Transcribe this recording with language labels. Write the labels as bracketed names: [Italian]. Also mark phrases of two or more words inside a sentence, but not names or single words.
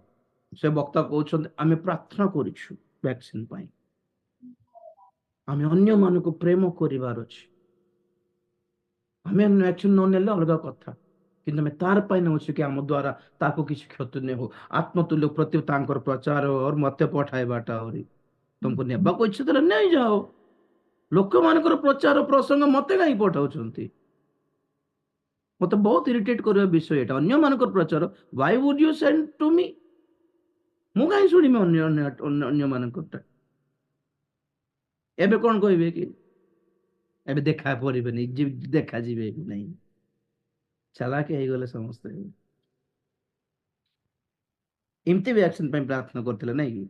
[Odia] ସେ ବକ୍ତା କହୁଛନ୍ତି ଆମେ ପ୍ରାର୍ଥନା କରିଛୁ ଭ୍ୟାକ୍ସିନ ପାଇଁ, ଆମେ ଅନ୍ୟମାନଙ୍କୁ ପ୍ରେମ କରିବାର ଅଛି, ଆମେ ଭ୍ୟାକ୍ସିନ ନ ନେଲେ ଅଲଗା କଥା, କିନ୍ତୁ ଆମେ ତାର ପାଇଁ ନେଉଛୁ କି ଆମ ଦ୍ୱାରା ତାକୁ କିଛି କ୍ଷତି ନ ହଉ। ଆତ୍ମତୁଲ୍ୟ ପ୍ରତି ତାଙ୍କର ପ୍ରଚାର ମତେ ପଠାଇବାଟା ଆହୁରି, ତମକୁ ନେବାକୁ ଇଚ୍ଛା ଥିଲେ ନେଇଯାଅ, ଲୋକମାନଙ୍କର ପ୍ରଚାର ପ୍ରସଙ୍ଗ ମତେ କାହିଁ ପଠାଉଛନ୍ତି? ମତେ ବହୁତ ଇରିଟେଟ କରିବା ବିଷୟ ଏଟା, ଅନ୍ୟମାନଙ୍କର ପ୍ରଚାର। [English] why would you send to me? [Odia] ମୁଁ କାହିଁ ଶୁଣିବି ଅନ୍ୟମାନଙ୍କର? ଏବେ କଣ କହିବେ କି ଏବେ ଦେଖା କରିବେନି, ଦେଖାଯିବେ ବି ନାହିଁ। ଚାଲାକି ହେଇଗଲେ ସମସ୍ତେ। ଏମିତି ଭ୍ୟାକ୍ସିନ ପାଇଁ ପ୍ରାର୍ଥନା କରିଥିଲେ ନାଇଁ କି?